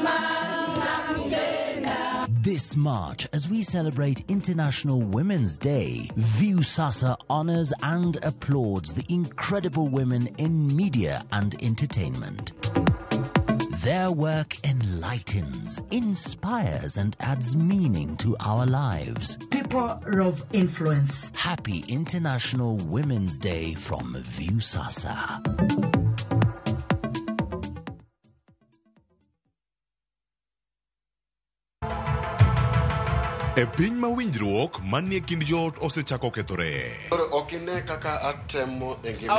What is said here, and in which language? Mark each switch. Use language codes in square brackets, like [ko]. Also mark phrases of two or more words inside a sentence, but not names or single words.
[en] This March, as we celebrate International Women's Day, Viusasa honors and applauds the incredible women in media and entertainment. Their work enlightens, inspires, and adds meaning to our lives. People of influence. Happy International Women's Day from Viusasa. [luo] E piny ma winjruok manie kind joot osechako kethore. Okine kaka atemo e ngima